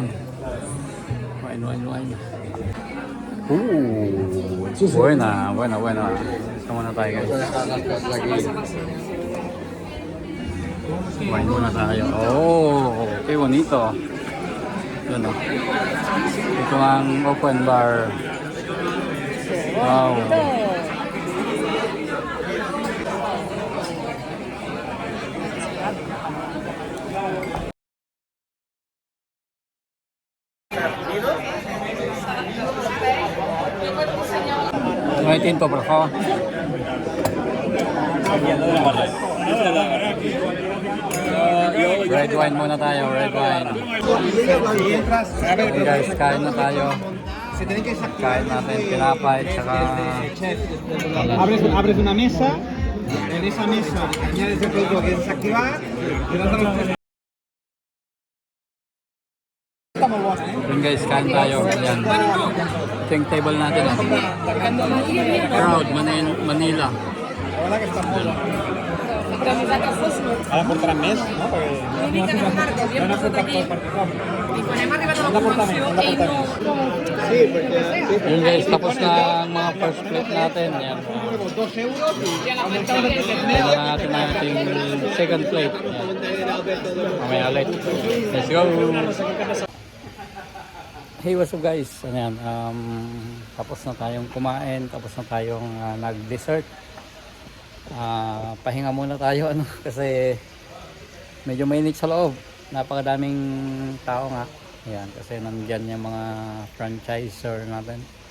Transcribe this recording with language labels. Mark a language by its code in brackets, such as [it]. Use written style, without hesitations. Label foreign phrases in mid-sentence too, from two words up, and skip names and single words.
[es] Wine. Buena. [tl] Ito muna tayo guys. Wine muna tayo. Oh, okay, bonito. Yun o. Ito ang open bar. Wow. [es] No hay tinto, por favor. [en] Red wine [tl] muna tayo, [en] red wine. [tl] Okay guys, kain na tayo. Kain natin, tinapay, tsaka... [es] Abres una mesa, en esa mesa añades el producto que desactivar y le das a los... [tl] Yun guys, kain tayo. Ayan. Ito yung table natin. Crowd, Manila. [es] La verdad que está muy bueno. Ahora por 3 meses, ¿no? Porque van a ser por particular. Anda por también. Sí, porque... [tl] Yun guys, tapos na ang mga [en] first plate [tl] natin. Yan. [es] 2 euros y aumentamos el [tl] Kailangan natin natin [en] second plate. [tl] Yan. Mamaya ulit. [en] Let's go! Hey, what's up guys? [tl] Ano yan? Tapos na tayong kumain. Tapos na tayong nag-dessert. Pahinga muna tayo ano kasi medyo mainit sa loob, napakadaming tao nga. Ayan, kasi nandiyan yung mga franchiser natin.